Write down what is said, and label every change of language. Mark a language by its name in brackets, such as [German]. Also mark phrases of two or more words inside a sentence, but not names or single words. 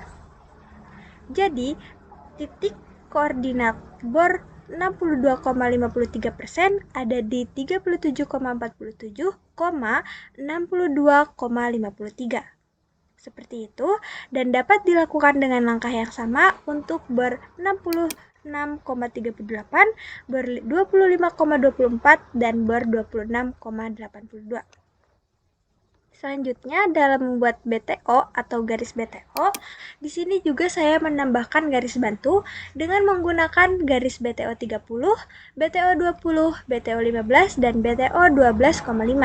[Indonesian] Jadi, titik koordinat bor 62,53% ada di 37,47, 62,53. Seperti itu, dan dapat dilakukan dengan langkah yang sama untuk bor 66,38, bor 25,24, dan bor 26,82. Selanjutnya, dalam membuat BTO atau garis BTO, di sini juga saya menambahkan garis bantu dengan menggunakan garis BTO 30, BTO 20, BTO 15, dan BTO 12,5.